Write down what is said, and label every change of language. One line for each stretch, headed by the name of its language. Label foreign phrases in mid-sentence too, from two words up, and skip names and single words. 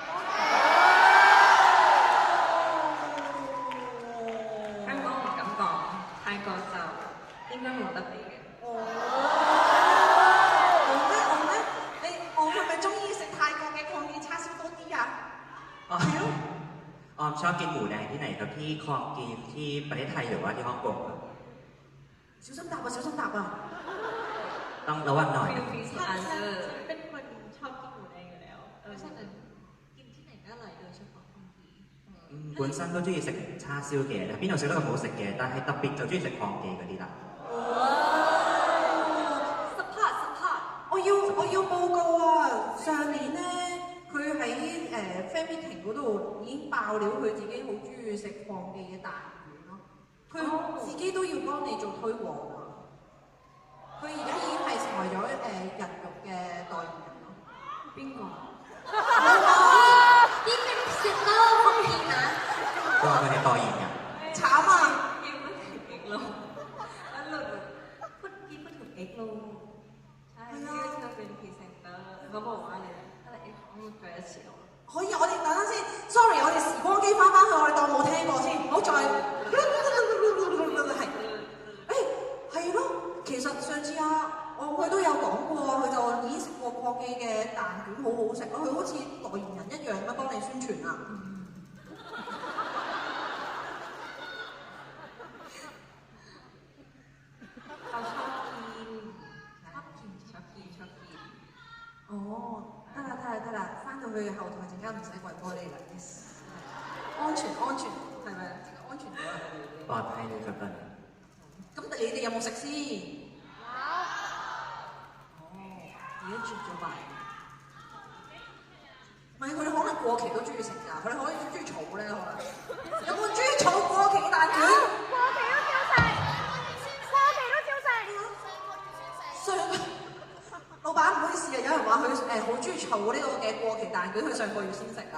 Cantonese: 香港唔敢講，泰國就應該冇得比嘅。我係咪中意食泰國嘅礦記叉燒多啲啊？係咯。
Thai: ออมชอบกินหมูแดงที่ไหนครับที่คลองกินที่ประเทศไทยหรือว่าที่ฮ่องกงครับ
Cantonese: 小心答啊！小心答啊！
Thai: ต้องระวังหน่อย ฟิลฟิลอันเซอร์ เป็นคนชอบกินหมูแดงอยู่แล้วเพราะฉะนั้นกินที่ไหนก็อร่อยโดยเฉพาะคนดี
Cantonese: 本身都中意食叉燒嘅，邊度食都咁好食嘅，但係特別就中意食礦記嗰啲啦。
English: sport sport
Cantonese: 我要報告啊！上年咧，佢喺
English: fan meeting
Cantonese: 嗰度已經爆料，佢自己好中意食礦記嘅蛋卷咯。佢自己都要幫你做推廣啊！佢而家已經係成為咗人肉嘅代言人咯。邊個？
Thai: นี่เป็นพรีเซนเตอร์ของกินนะ
Cantonese: ก็佢係代言人。慘啊！要不停 X 路，一路
Thai: พูดถึง X 路，ใช่ชื่อเธอเป็นพรีเซนเตอร์เขาบอกว่าอะไรนะอะไร X
Cantonese: 我冇再一次咯。可以，我哋等陣先。Sorry，我哋時光機翻返去，我哋當冇聽過先，唔好再係。係咯，其實上次佢都有講過，佢就已經食過礦記嘅蛋卷好好食咯，佢好似代言人一樣咁樣幫你宣傳啊。
Thai: เขาชอบกิน。
Cantonese: 哦，得啦，翻到去後台陣間唔使跪玻璃啦。Yes， 安全，係咪？安全咗啦。
Thai: ปลอดภัยเลยครับตอนนี้
Cantonese: 咁你哋有冇食先？而家絕咗賣。唔係，佢哋可能過期都中意食㗎，佢哋可以中意儲咧，可能。有冇中意儲過期嘅蛋卷？老闆唔好意思啊，有人話佢好中意儲呢個嘅過期蛋卷，佢上個月先食啊。